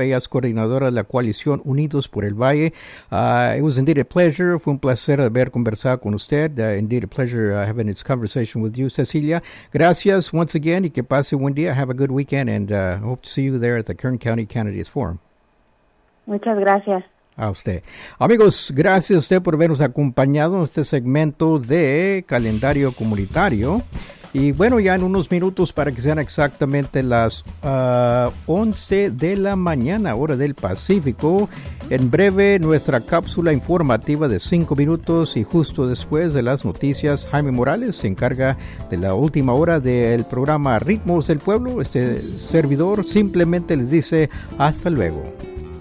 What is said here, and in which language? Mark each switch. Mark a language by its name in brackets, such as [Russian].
[Spanish] Ella es coordinadora de la coalición Unidos por el Valle. [English] It was indeed a pleasure. [Spanish] Fue un placer haber conversado con usted. [English] Indeed a pleasure having this conversation with you, Cecilia. Gracias once again. [Spanish] Y que pase buen día. [English] Have a good weekend. And hope to see you there at the Kern County Candidates Forum. [Spanish] Muchas gracias. A usted. Amigos, gracias a usted por habernos acompañado en este segmento de Calendario Comunitario. Y bueno, ya en unos minutos, para que sean exactamente las 11 de la mañana, hora del Pacífico, en breve nuestra cápsula informativa de 5 minutos y justo después de las noticias, Jaime Morales se encarga de la última hora del programa Ritmos del Pueblo. Este servidor simplemente les dice hasta luego.